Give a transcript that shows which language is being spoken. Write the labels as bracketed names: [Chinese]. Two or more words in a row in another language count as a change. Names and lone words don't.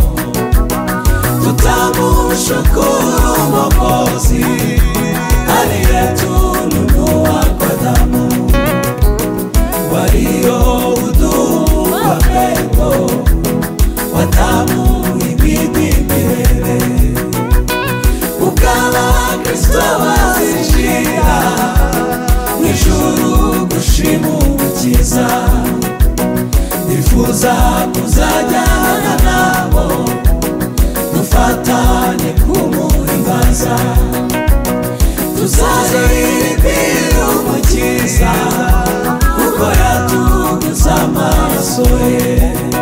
[Swahili] Tutamshukuru Mwokozi aliyetununua kwa damu, waliohudumu kwa pendo watamuhimidi milele. [Kinyarwanda] Ukala Kristo azishia n'ijuru gushimukiza, nifuza kuzajyana nabo dufatanye kumuhimbaza. Tuzaririmbira Umukiza kuko yatuguze amaraso ye.